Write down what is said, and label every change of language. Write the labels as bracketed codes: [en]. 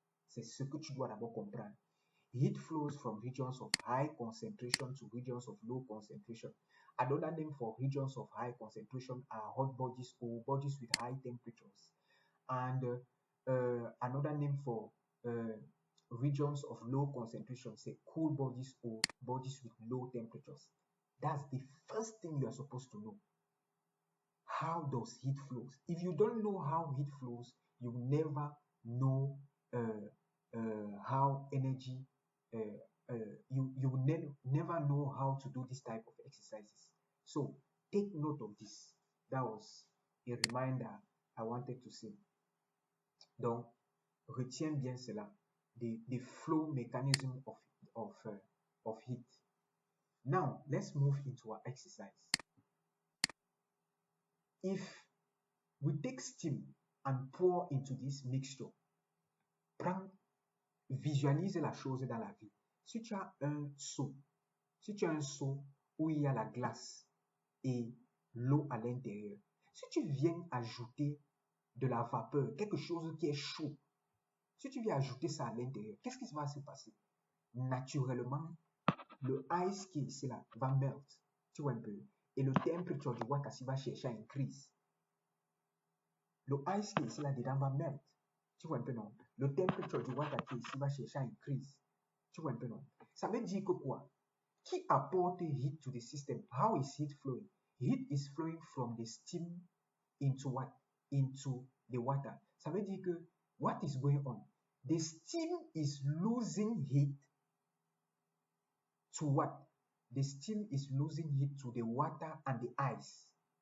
[fr] C'est ce que tu dois d'abord comprendre. [en] Heat flows from regions of high concentration to regions of low concentration. Another name for regions of high concentration are hot bodies or bodies with high temperatures. And another name for regions of low concentration, say cool bodies or bodies with low temperatures. That's the first thing you are supposed to know. How does heat flows? If you don't know how heat flows, you never know how energy. You will never know how to do this type of exercises. So take note of this. That was a reminder I wanted to say. [fr] Donc, retiens bien cela. [en] The flow mechanism of heat. Now, let's move into our exercise. If we take steam and pour into this mixture, [fr] visualise la chose dans la vie. Si tu as un seau, où il y a la glace et l'eau à l'intérieur, si tu viens ajouter de la vapeur, quelque chose qui est chaud, si tu viens ajouter ça à l'intérieur, qu'est-ce qui va se passer? Naturellement, le ice qui est ici là va melt, tu vois un peu, et le temperature du water va chercher à increase. Le ice qui est ici là dedans va melt, tu vois un peu non? Le temperature du water qui est ici va chercher à increase, tu vois un peu non? Ça veut dire que quoi? Qui apporte [en] heat to the system? How is heat flowing? Heat is flowing from the steam into what? Into the water. [fr] Ça veut dire que [en] what is going on? The steam is losing heat to what? The steam is losing heat to the water and the ice.